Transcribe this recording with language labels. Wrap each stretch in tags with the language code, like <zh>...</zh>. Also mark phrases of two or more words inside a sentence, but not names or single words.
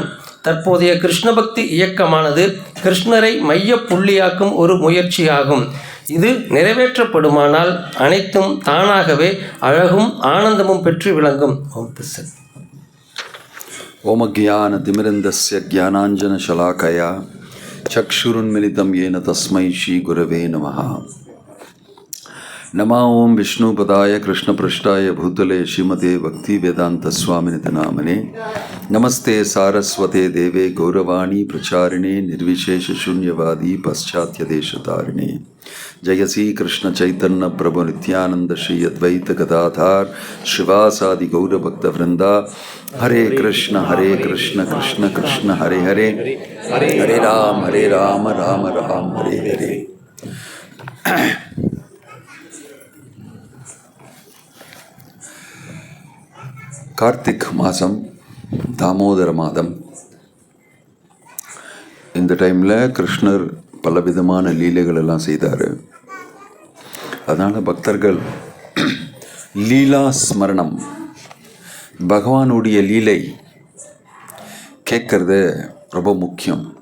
<ta>தற்போதைய கிருஷ்ண பக்தி இயக்கமானது கிருஷ்ணரை மைய புள்ளியாக்கும் ஒரு முயற்சியாகும். இது நிறைவேற்றப்படுமானால் அனைத்தும் தானாகவே அழகும் ஆனந்தமும் பெற்று விளங்கும்.</ta> <sa>ॐ अज्ञानतिमिरान्धस्य ज्ञानाञ्जनशलाकया चक्षुरुन्मीलितम् येन तस्मै श्रीगुरवे नमः। नमः। ओं विष्णुपदाय कृष्णपृष्ठाय भूतले श्रीमते भक्तिवेदान्तस्वामिनिति नामने नमस्ते सारस्वते देवे गौरवाणी प्रचारिणे निर्विशेषशून्यवादी पाश्चात्यदेशतारिणे जय श्री कृष्ण चैतन्य प्रभु नित्यानंद श्री अद्वैत गदाधार श्रीवासादि गौर भक्त वृंदा। हरे कृष्ण कृष्ण कृष्ण हरे हरे, हरे राम राम राम हरे हरे।</sa> <ta>கார்த்திக் மாதம், தாமோதர மாதம். இந்த டைமில் கிருஷ்ணர் பலவிதமான லீலைகள் எல்லாம் செய்தார். அதனால் பக்தர்கள் லீலா ஸ்மரணம், பகவானுடைய லீலை கேட்கறது ரொம்ப முக்கியம்.</ta>